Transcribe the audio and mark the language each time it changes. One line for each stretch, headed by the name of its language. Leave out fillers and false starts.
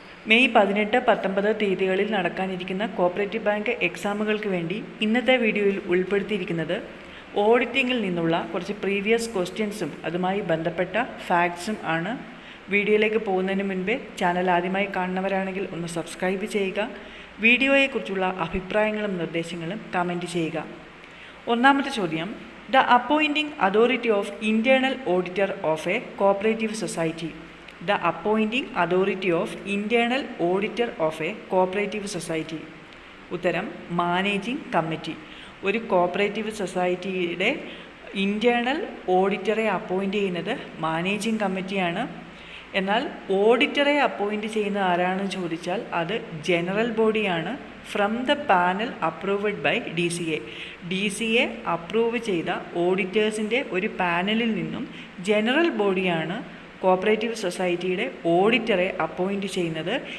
Malayalam: May 18, 19 തീയതികളിൽ നടക്കാനിരിക്കുന്ന cooperative bank എക്സാമുകൾക്ക് വേണ്ടി ഇന്നത്തെ വീഡിയോയിൽ ഉൾപ്പെടുത്തിയിരിക്കുന്നത് ഓഡിറ്റിങ്ങിൽ നിന്നുള്ള കുറച്ച് പ്രീവിയസ് ക്വസ്റ്റ്യൻസും അതുമായി ബന്ധപ്പെട്ട ഫാക്ട്സും ആണ്. വീഡിയോയിലേക്ക് പോകുന്നതിന് മുൻപേ ചാനൽ ആദ്യമായി കാണുന്നവരാണെങ്കിൽ ഒന്ന് സബ്സ്ക്രൈബ് ചെയ്യുക. വീഡിയോയെക്കുറിച്ചുള്ള അഭിപ്രായങ്ങളും നിർദ്ദേശങ്ങളും കമൻറ്റ് ചെയ്യുക. ഒന്നാമത്തെ ചോദ്യം,
English: The appointing authority of internal auditor of a cooperative society. The appointing authority of internal auditor of a cooperative society.
Malayalam: ഉത്തരം മാനേജിംഗ് കമ്മിറ്റി. ഒരു കോപ്പറേറ്റീവ് സൊസൈറ്റിയുടെ ഇൻറ്റേർണൽ ഓഡിറ്ററെ അപ്പോയിൻ്റ് ചെയ്യുന്നത് മാനേജിംഗ് കമ്മിറ്റിയാണ്. എന്നാൽ ഓഡിറ്ററെ അപ്പോയിൻ്റ് ചെയ്യുന്നത് ആരാണെന്ന് ചോദിച്ചാൽ അത് ജനറൽ ബോഡിയാണ്.
English: from the panel approved by DCA
Malayalam: approve ചെയ്ത ഓഡിറ്റേഴ്സിൻ്റെ ഒരു പാനലിൽ നിന്നും ജനറൽ ബോഡിയാണ് കോപ്പറേറ്റീവ് സൊസൈറ്റിയുടെ ഓഡിറ്ററെ അപ്പോയിൻ്റ് ചെയ്യുന്നത്.